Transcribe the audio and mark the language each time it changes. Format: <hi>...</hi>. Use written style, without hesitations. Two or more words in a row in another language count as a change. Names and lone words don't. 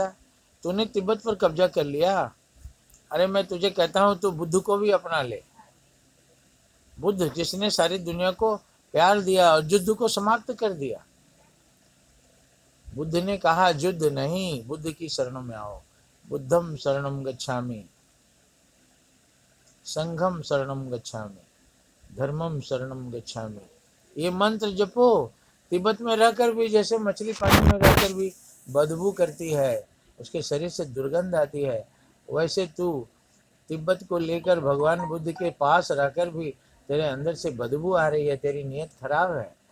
<hi>तूने तिब्बत पर कब्जा कर लिया। अरे मैं तुझे कहता हूँ तू बुद्ध को भी अपना ले। बुद्ध जिसने सारी दुनिया को प्यार दिया और युद्ध को समाप्त कर दिया। बुद्ध ने कहा युद्ध नहीं, बुद्ध की शरणों में आओ।</hi> <pi>बुद्धम शरणम गच्छामि, संघम शरणम गच्छामि, धर्मम शरणम गच्छामि।</pi> <hi>ये मंत्र जपो। तिब्बत में रहकर भी जैसे मछली पानी में रहकर भी बदबू करती है, उसके शरीर से दुर्गंध आती है, वैसे तू तिब्बत को लेकर भगवान बुद्ध के पास रहकर भी तेरे अंदर से बदबू आ रही है। तेरी नीयत खराब है।</hi>